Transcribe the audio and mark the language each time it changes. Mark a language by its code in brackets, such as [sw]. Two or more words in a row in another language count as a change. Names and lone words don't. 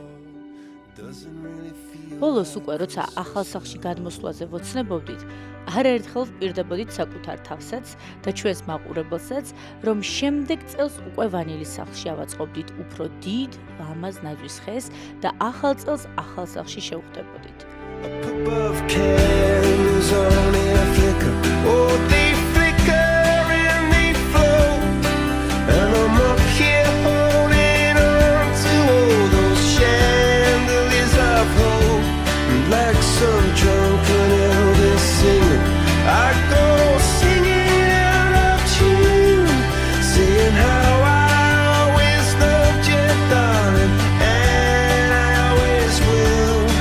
[ka] ბოლოს უკვე როცა ახალ სახლში გადმოსვლაზე ვოცნებობდით, არაერთხელ ვპირდებოდით საკუთარ თავსაც და ჩვენს მაყურებელსაც, რომ შემდეგ წელს უკვე ვანილის სახლში ავაწყობდით უფრო დიდ, ლამაზ ნაძვის ხეს და ახალ წელს ახალ სახლში შევხვდებოდით. [en] Above candles only a flicker. Oh, they flicker and they float. And I'm up here holding on to all those chandeliers of hope. And like some drunken Elvis singing, I go singing out of tune, saying how I always loved you, darling, and I always will.